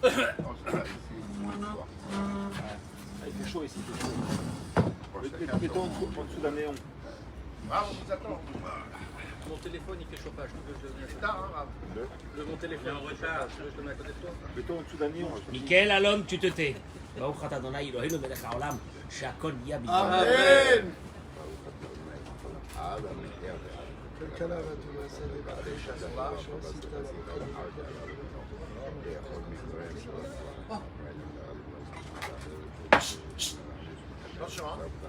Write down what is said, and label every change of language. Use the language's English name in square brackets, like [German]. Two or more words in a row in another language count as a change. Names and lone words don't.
[French] Il fait chaud ici. Mettons en dessous d'un néon. Ah, on vous attend. Mon téléphone il fait chauffage. Tu veux que je te mette mon téléphone en retard. Tu veux que je te mette à côté de toi? Mettons en dessous d'un néon. מיכאל אלון, tu te tais. [Hebrew] ברוך אתה אדוני אלוהינו מלך העולם, שהכל נהיה בדברו. [French] Amen. Attention, hein.